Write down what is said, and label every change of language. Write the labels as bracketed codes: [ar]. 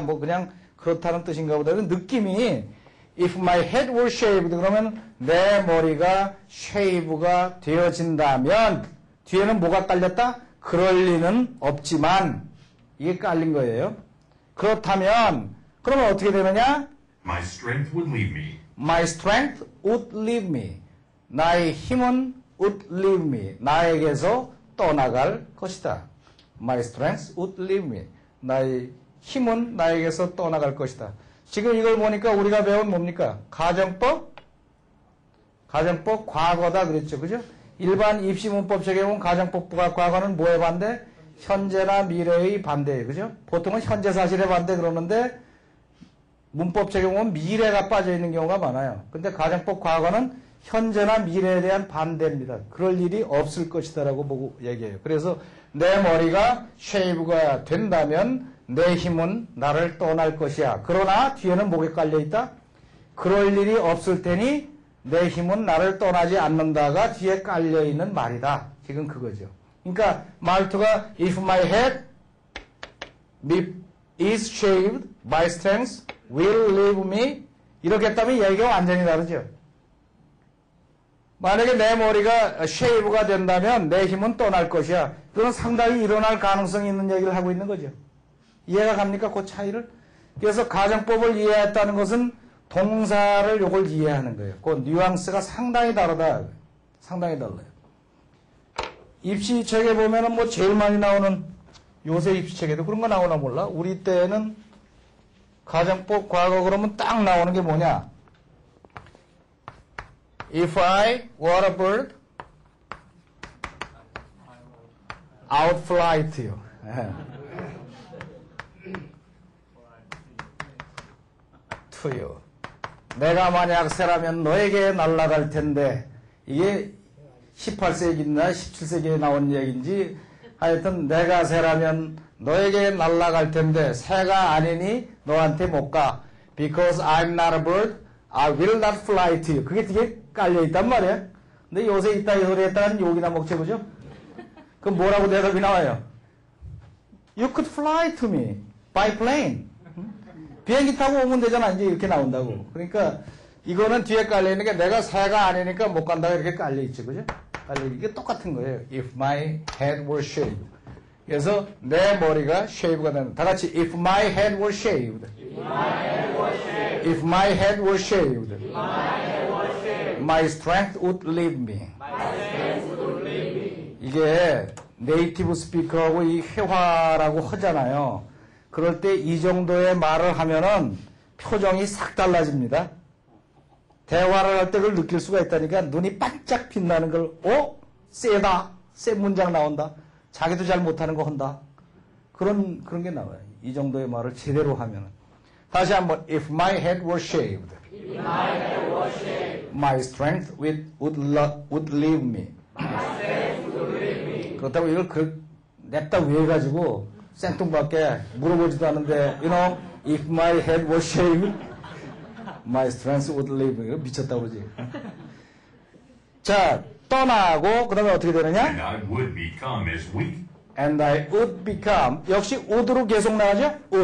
[ko] 뭐 그냥 그렇다는 뜻인가 보다. 느낌이 [en] If my head were shaved [ko] 그러면 내 머리가 쉐이브가 되어진다면 뒤에는 뭐가 깔렸다? 그럴 리는 없지만 이게 깔린 거예요. 그렇다면 그러면 어떻게 되느냐? [en] My strength would leave me. My strength would leave me. [ko] 나의 힘은 [en] would leave me. [ko] 나에게서 떠나갈 것이다. [en] My strength would leave me. [ko] 나의 힘은 나에게서 떠나갈 것이다. 지금 이걸 보니까 우리가 배운 뭡니까? 가정법 과거다 그랬죠. 그죠? 일반 입시문법책에 보면 가정법과 과거는 뭐의 반대? 현재나 미래의 반대예요. 그죠? 보통은 현재 사실의 반대 그러는데 문법책에 보면 미래가 빠져 있는 경우가 많아요. 근데 가정법 과거는 현재나 미래에 대한 반대입니다. 그럴 일이 없을 것이다라고 보고 얘기해요. 그래서 내 머리가 쉐이브가 된다면 내 힘은 나를 떠날 것이야. 그러나 뒤에는 뭐가 깔려있다? 그럴 일이 없을 테니 내 힘은 나를 떠나지 않는다가 뒤에 깔려있는 말이다. 지금 그거죠. 그러니까 말투가 [en] If my head is shaved, my strength will leave me. [ko] 이렇게 했다면 얘기가 완전히 다르죠. 만약에 내 머리가 쉐이브가 된다면 내 힘은 떠날 것이야. 그건 상당히 일어날 가능성이 있는 얘기를 하고 있는 거죠. 이해가 갑니까? 그 차이를? 그래서 가정법을 이해했다는 것은 동사를 요걸 이해하는 거예요. 그 뉘앙스가 상당히 다르다. 상당히 달라요. 입시책에 보면은 뭐 제일 많이 나오는 요새 입시책에도 그런 거 나오나 몰라? 우리 때는 가정법 과거 그러면 딱 나오는 게 뭐냐? [en] If I were a bird, I would fly to you. to you. [ko] 내가 만약 새라면 너에게 날아갈 텐데 이게 18세기나 17세기에 나온 얘기인지 하여튼 내가 새라면 너에게 날아갈 텐데 새가 아니니 너한테 못 가. [en] Because I'm not a bird, I will not fly to you. [ko] 그게 되게 깔려있단 말이야. 근데 요새 이따 이 소리 했다는 욕이나 먹지 그죠? 그럼 뭐라고 대답이 나와요? [en] You could fly to me by plane. [ko] 비행기 타고 오면 되잖아. 이제 이렇게 나온다고. 그러니까 이거는 뒤에 깔려있는 게 내가 새가 아니니까 못 간다고 이렇게 깔려있지. 그죠? 이게 똑같은 거예요. [en] If my head were shaved. [ko] 그래서 내 머리가 shave가 되는. 다 같이 [en] if my head were shaved. If my head were shaved. My strength would leave me. [ko] 이게 네이티브 스피커하고 이 회화라고 하잖아요. 그럴 때 이 정도의 말을 하면은 표정이 싹 달라집니다. 대화를 할 때 그걸 느낄 수가 있다니까 눈이 반짝 빛나는 걸, 세다. 센 문장 나온다. 자기도 잘 못하는 거 한다. 그런 게 나와요. 이 정도의 말을 제대로 하면은. 다시 한번, [en] if my head were shaved. My strength would leave me. [ko] 그렇다고 이걸 냅다 외워가지고 생뚱맞게 물어보지도 않는데, [en] if my head was shaved, my strength would leave me. [ko] 미쳤다고 그러지. 자, 떠나고, 그 다음에 어떻게 되느냐? [en] And I would become as weak. And I would become, [ko] 역시 would로 계속 나가죠?